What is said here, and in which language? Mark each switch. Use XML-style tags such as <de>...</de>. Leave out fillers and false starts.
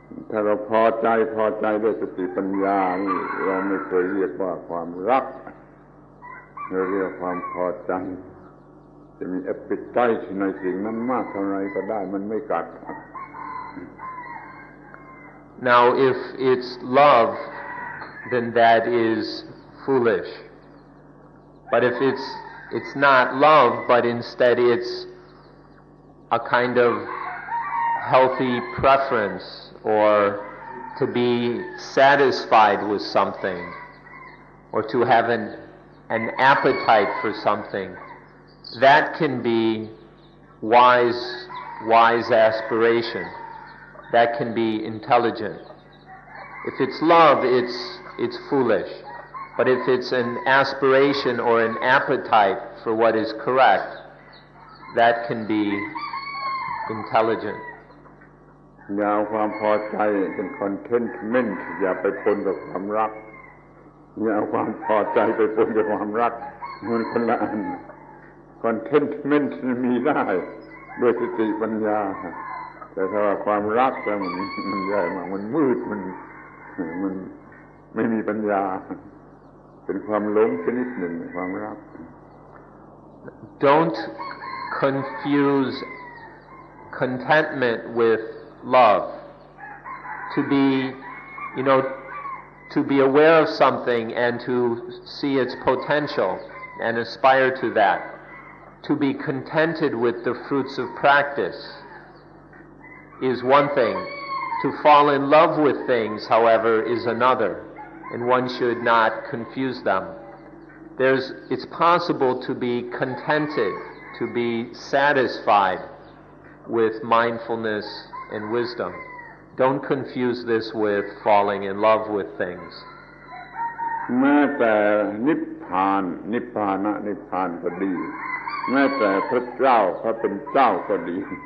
<th>ถ้าเราพอใจด้วยสติปัญญานี่เราไม่เคยเรียกว่าความรักเราเรียกความพอใจจะมี appetite ในสิ่งนั้นมากเท่าไรก็ได้มันไม่กัด</th> <en>Now if it's love, then that is foolish. But if it's not love, but instead it's a kind of healthy preference or to be satisfied with something or to have an appetite for something, that can be wise aspiration. That can be intelligent. If it's love, it's foolish. But if it's an aspiration or an appetite for what is correct, that can be intelligent.</en> <th>อย่าเอาความพอใจเป็น contentment อย่าไปปนกับความรักอย่าเอาความพอใจไปปนกับความรักมันคนละอัน contentment มีได้ด้วยสติปัญญาแต่ถ้าว่าความรักมันใหญ่มากมันมืดมันไม่มีปัญญาเป็นความหลงชนิดหนึ่งความรัก</th> <en>Don't confuse contentment with love. To be aware of something and to see its potential and aspire to that. To be contented with the fruits of practice is one thing. To fall in love with things, however, is another, and one should not confuse them. It's possible to be contented, to be satisfied with mindfulness and wisdom. Don't confuse this with falling in love with things.</en> <th>แม้แต่นิพพานก็ดีแม้แต่พระเจ้าพระเป็นเจ้าก็ดี</th>